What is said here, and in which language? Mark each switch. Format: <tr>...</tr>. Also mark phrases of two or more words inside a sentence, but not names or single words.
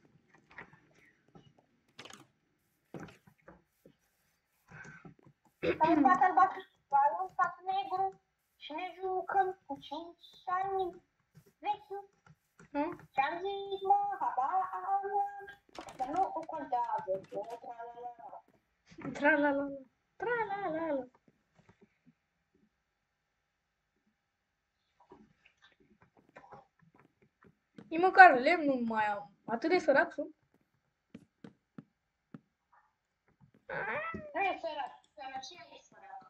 <ro>Am un pat albastru, un pat negru și ne jucăm cu 5 ani vechi. Nu? Ce-am zis, mă, habar am, dar nu contează, tra-la-la. Tra-la-la-la. Tra-la-la-la. Nici măcar lemn nu mai am. Atât de sărac sunt. Nu e sărac, sărăcia e sărac.</ro>